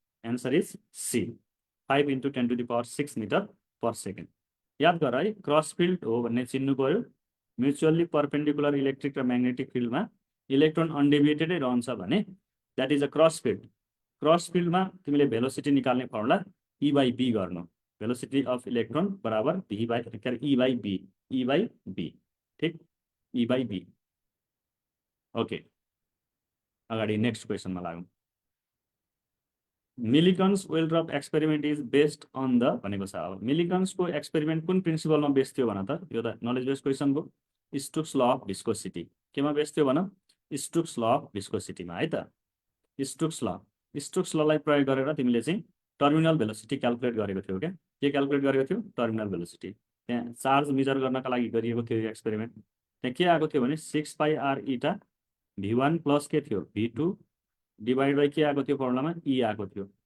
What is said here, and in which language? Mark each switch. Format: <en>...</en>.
<en>Answer is C, 5 into 10⁶ metre per second.</en> <ne>याद गर है, क्रस फिल्ड हो भन्ने चिन्नु पर्यो। म्युचुअल्ली पर्पेन्डिकुलर इलेक्ट्रिक र म्याग्नेटिक फिल्डमा इलेक्ट्रोन अनडेभिएटेडै रहन्छ भने</ne> <en>That is a cross field.</en> <ne>Cross फिल्डमा तिमीले भेलोसिटी निकाल्ने फर्मुला ई बाई बी गर्नु। भेलोसिटी अफ इलेक्ट्रोन बराबर ई by be. E by be. ठिक, ई बाई बी। ओके, अगाडि next क्वेसनमा लागौँ।</ne> <en>Millikan's oil drop experiment is based on the</en> <ne>भनेको छ। अब मिलिकन्सको एक्सपेरिमेन्ट कुन प्रिन्सिपलमा बेस्ड थियो भन त? यो त नलेज बेस्ड क्वेसन भयो। स्टोक्स ल अफ भिस्कोसिटी केमा बेस्ड थियो भन? स्टोक्स ल अफ भिस्कोसिटीमा है त। स्टोक्स ललाई प्रयोग गरेर तिमीले चाहिँ टर्मिनल भेलोसिटी क्यालकुलेट गरेको थियो क्या? के क्यालकुलेट गरेको थियो? Terminal velocity. त्यहाँ चार्ज मेजर गर्नका लागि गरिएको थियो यो एक्सपेरिमेन्ट। त्यहाँ के आएको थियो भने 6πr इटा v1 प्लस के थियो? v2 डिभाइड बाई के आएको थियो फर्मुलामा? ई आएको थियो।</ne>